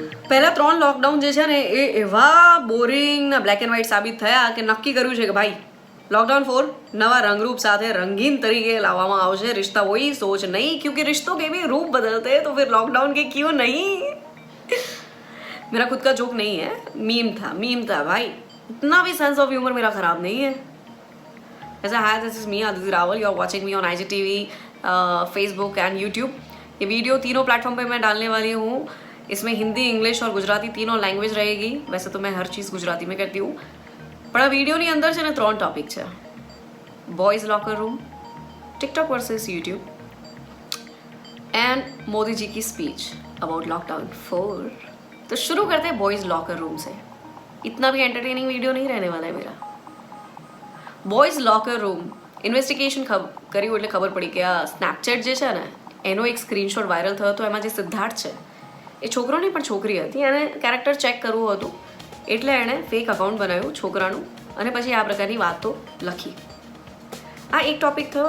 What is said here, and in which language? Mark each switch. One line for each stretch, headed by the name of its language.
Gujarati: પહેલા 3 લોકડાઉન જે છે ને એ એવા બોરિંગ ને બ્લેક એન્ડ વ્હાઇટ સાબિત થયા કે નક્કી કર્યું છે કે ભાઈ लॉकडाउन 4 नवा रंगरूप साथ रंगीन तरीके लावामा आवशे।
Hindi: रिश्ता वही सोच नहीं, क्योंकि रिश्तों के भी रूप बदलते हैं तो फिर लॉकडाउन के क्यों नहीं। मेरा खुद का जोक नहीं है, मीम था भाई। इतना भी सेंस ऑफ ह्यूमर मेरा खराब नहीं है। ऐसा है,
English: This is me Aditi Rawal, you are watching me on IGTV, Facebook and YouTube.
Hindi: ये वीडियो तीनों प्लेटफॉर्म पे मैं डालने वाली हूँ। इसमें हिंदी, इंग्लिश और गुजराती तीनों लैंग्वेज रहेगी। वैसे तो मैं हर चीज़ गुजराती में करती हूँ,
Gujarati: પણ આ વિડીયોની અંદર છે ને 3 ટોપિક છે: boys locker room, TikTok વર્सेस YouTube and
Hindi: Modi ji की स्पीच
Gujarati: अबाउट लॉकडाउन 4।
Hindi: तो शुरू करते हैं बॉयज़ लॉकर रूम से। इतना भी एंटरटेनिंग वीडियो नहीं रहने वाला है मेरा।
Gujarati: બોયઝ લોકર રૂમ ઇન્વેસ્ટિગેશન કર્યું એટલે ખબર પડી કે આ સ્નેપચેટ જે છે ને એનો એક સ્ક્રીનશોટ વાયરલ થયો હતો। એમાં જે સિદ્ધાર્થ છે એ છોકરો નહીં પણ છોકરી હતી। એને કેરેક્ટર ચેક કરવું હતું એટલે એણે ફેક અકાઉન્ટ બનાવ્યું છોકરાનું અને પછી આ પ્રકારની વાતો લખી। આ એક ટોપિક થયો।